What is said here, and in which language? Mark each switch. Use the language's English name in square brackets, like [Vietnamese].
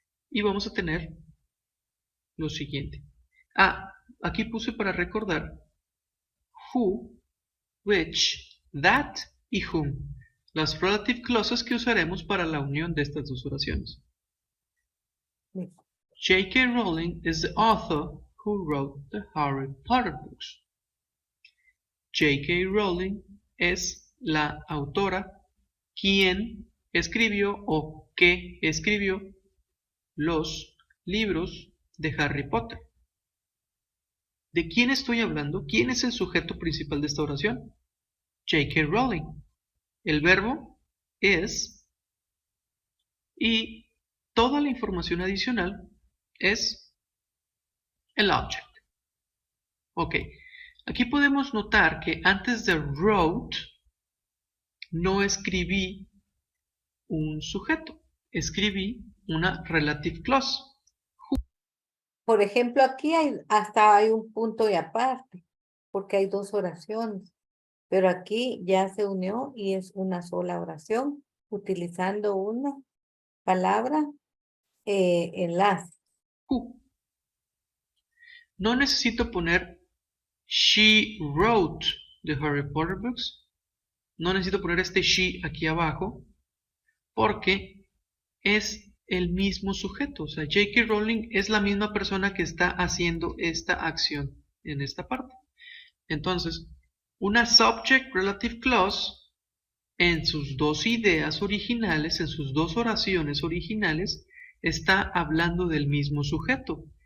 [Spanish] Y vamos a tener lo siguiente. Aquí puse para recordar who, which, that y whom. Las relative clauses que usaremos para la unión de estas dos oraciones. [English] J.K. Rowling is the author who wrote the Harry Potter books. [Spanish] J.K. Rowling es la autora quien escribió o que escribió los libros de Harry Potter. ¿De quién estoy hablando? ¿Quién es el sujeto principal de esta oración? J.K. Rowling. El verbo es y toda la información adicional es el object. Ok. Aquí podemos notar que antes de wrote no escribí un sujeto, escribí una relative clause. Por ejemplo, aquí hasta hay un punto y aparte, porque hay dos oraciones, pero aquí ya se unió y es una sola oración, utilizando una palabra enlace. Who. No necesito poner [English] she wrote the Harry Potter books. [Spanish] No necesito poner este she aquí abajo, porque es el mismo sujeto. O sea, J.K. Rowling es la misma persona que está haciendo esta acción en esta parte. Entonces, una subject relative clause en sus dos ideas originales, en sus dos oraciones originales, está hablando del mismo sujeto.